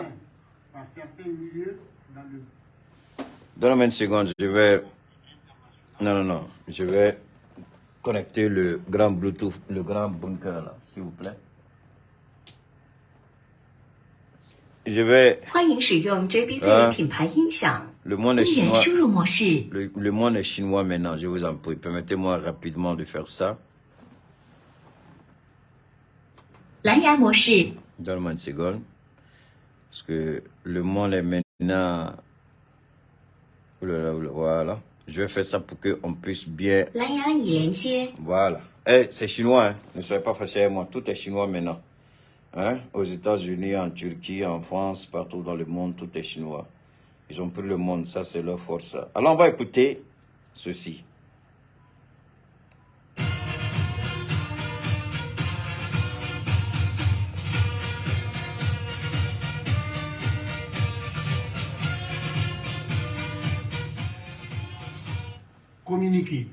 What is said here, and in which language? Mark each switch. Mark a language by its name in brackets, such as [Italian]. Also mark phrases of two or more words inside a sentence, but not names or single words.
[French] Par certains milieux dans le... Donne-moi une seconde, je vais... Non. Je vais connecter le grand Bluetooth, le grand bunker, là, s'il vous plaît. Je vais... [Chinese] 欢迎使用 JBZ 品牌音响。 [French] Le monde est [Chinese] 音源 [French] chinois. [Chinese] 输入模式。 [French] Le monde est chinois maintenant, je vous en prie. Permettez-moi rapidement de faire ça. [Chinese] 蓝牙模式。 [French] Donne-moi une seconde. Parce que le monde est maintenant... Voilà. Je vais faire ça pour qu'on puisse bien... [Chinese] 蓝牙连接。 [French] Voilà. Eh, c'est chinois, hein. Ne soyez pas fâchés avec moi. Tout est chinois maintenant. Hein? Aux États-Unis, en Turquie, en France, partout dans le monde, tout est chinois. Ils ont pris le monde. Ça, c'est leur force. Alors, on va écouter ceci. Communiqué.